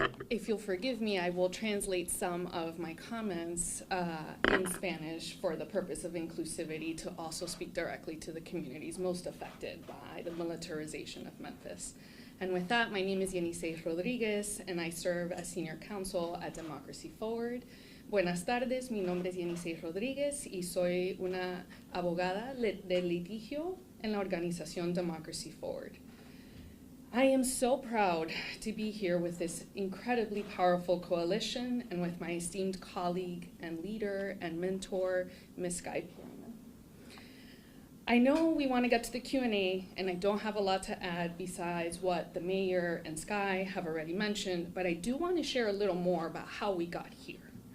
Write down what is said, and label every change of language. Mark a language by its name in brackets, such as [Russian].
[English] If you'll forgive me, I will translate some of my comments in Spanish for the purpose of inclusivity to also speak directly to the communities most affected by the militarization of Memphis. And with that, my name is Yanise Rodriguez, and I serve as senior counsel at Democracy Forward. [Spanish] Buenas tardes, mi nombre es Yanise Rodriguez y soy una abogada de litigio en la organización Democracy Forward. [English] I am so proud to be here with this incredibly powerful coalition and with my esteemed colleague and leader and mentor, Ms. Sky Perryman. I know we want to get to the Q&A, and I don't have a lot to add besides what the mayor and Sky have already mentioned, but I do want to share a little more about how we got here.